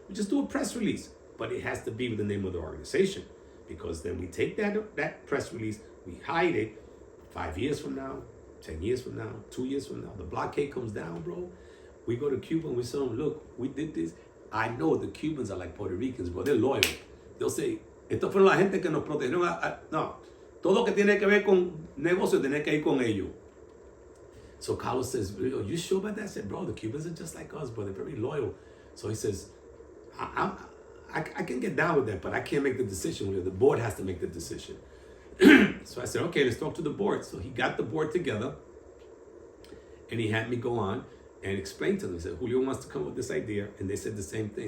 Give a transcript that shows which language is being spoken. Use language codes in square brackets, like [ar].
[en] We just do a press release. But it has to be with the name of the organization. Because then we take that press release, we hide it 5 years from now, 10 years from now, 2 years from now. The blockade comes down, bro. We go to Cuba and we say, look, we did this. I know the Cubans are like Puerto Ricans, bro. They're loyal. They'll say, [es] estos fueron la gente que nos protegieron. No. Todo lo que tiene que ver con negocio tiene que ir con ellos. [en] So Carlos says, you sure about that? I said, bro, the Cubans are just like us, bro. They're very loyal. So he says, I can get down with that, but I can't make the decision. The board has to make the decision. So I said, okay, let's talk to the board. So he got the board together, and he had me go on and explain to them. He said, Julio wants to come up with this idea, and they said the same thing.